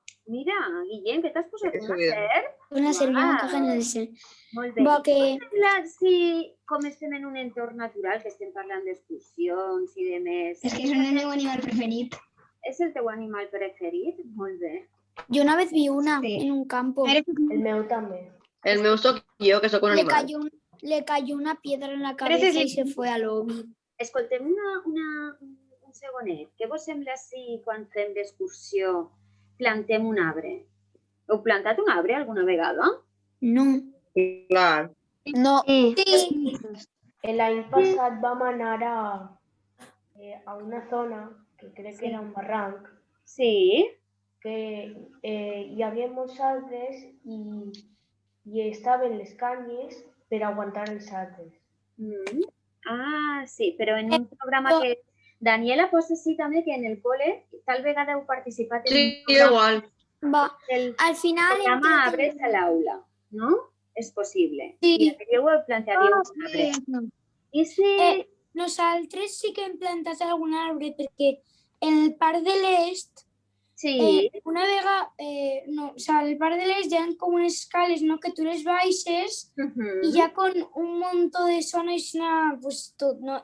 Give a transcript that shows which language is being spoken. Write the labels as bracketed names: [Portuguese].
[Catalan] Mira, Guillem, què t'has posat una serp? [Spanish] Una serpiente canadiense. [Catalan] Molt bé. Va, que... Si com estem en un entorn natural, que estem parlant d'excursions i de més... És que és el meu animal preferit. És el teu animal preferit? Molt bé. [Spanish] Yo una vez vi una en un campo. [Catalan] El meu també. El meu soc jo, que soc un animal. [Spanish] Le cayó una piedra en la cabeza y se fue al lobby. [Catalan] Escoltem un segonet. Què vos sembla si quan fem d'excursió plantem un arbre? Heu plantat un arbre alguna vegada? No. Clar. No. Sí. L'any passat vam anar a una zona que crec que era un barranc. Sí. Que hi havia molts arbres i estaven les canyes per aguantar els arbres. Ah, sí, però en un programa que... Daniela, pots dir també que en el col·le tal vegada heu participat en un programa... igual. Va. Al final... [Spanish] Se llama Arbres a l'aula, no? [Catalan] És possible. Sí. I aquí ho plantaríeu un arbre. I si... Nosaltres sí que hem plantat algun arbre perquè en el Parc de l'Est una vegada, al Parc de l'Est hi ha com unes escales, no?, que tu les baixes i hi ha com un munt de zones, pues, tot, no?